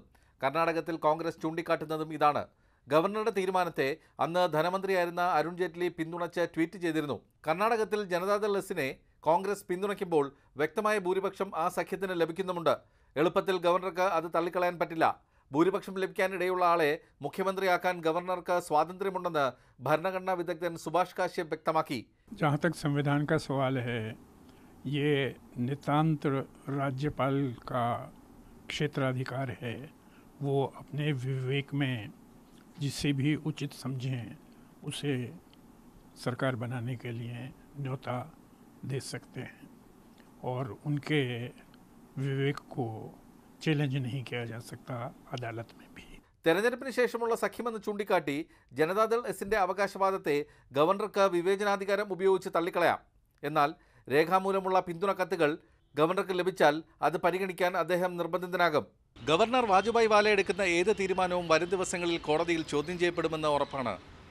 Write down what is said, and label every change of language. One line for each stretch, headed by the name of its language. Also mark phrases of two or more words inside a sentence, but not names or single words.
Malayalam: കർണാടകത്തിൽ കോൺഗ്രസ് ചൂണ്ടിക്കാട്ടുന്നതും ഇതാണ്. ഗവർണറുടെ തീരുമാനത്തെ അന്ന് ധനമന്ത്രിയായിരുന്ന അരുൺ ജെയ്റ്റ്ലി പിന്തുണച്ച് ട്വീറ്റ് ചെയ്തിരുന്നു. കർണാടകത്തിൽ ജനതാദൾ എസിനെ കോൺഗ്രസ് പിന്തുണയ്ക്കുമ്പോൾ വ്യക്തമായ ഭൂരിപക്ഷം ആ സഖ്യത്തിന് ലഭിക്കുന്നുമുണ്ട്. എളുപ്പത്തിൽ ഗവർണർക്ക് അത് തള്ളിക്കളയാൻ പറ്റില്ല. ഭൂരിപക്ഷം ലഭിക്കാനിടയുള്ള ആളെ മുഖ്യമന്ത്രിയാക്കാൻ ഗവർണർക്ക് സ്വാതന്ത്ര്യമുണ്ടെന്ന് ഭരണഘടനാ വിദഗ്ധൻ സുഭാഷ് കാശ്യപ് വ്യക്തമാക്കി.
Hindi: जहाँ तक संविधान का सवाल है, ये नितांत राज्यपाल का क्षेत्राधिकार है. वो अपने विवेक में जिसे भी उचित समझें उसे सरकार बनाने के लिए न्योता दे सकते हैं और उनके विवेक को चैलेंज नहीं किया जा सकता अदालत में भी.
Malayalam: തെരഞ്ഞെടുപ്പിന് ശേഷമുള്ള സഖ്യമെന്ന് ചൂണ്ടിക്കാട്ടി ജനതാദൾ എസിന്റെ അവകാശവാദത്തെ ഗവർണർക്ക് വിവേചനാധികാരം ഉപയോഗിച്ച് തള്ളിക്കളയാം. എന്നാൽ രേഖാമൂലമുള്ള പിന്തുണ കത്തുകൾ ഗവർണർക്ക് ലഭിച്ചാൽ അത് പരിഗണിക്കാൻ അദ്ദേഹം നിർബന്ധിതനാകും. ഗവർണർ വാജുഭായ് വാല എടുക്കുന്ന ഏത് തീരുമാനവും വരും ദിവസങ്ങളിൽ കോടതിയിൽ ചോദ്യം ചെയ്യപ്പെടുമെന്ന് ഉറപ്പാണ്.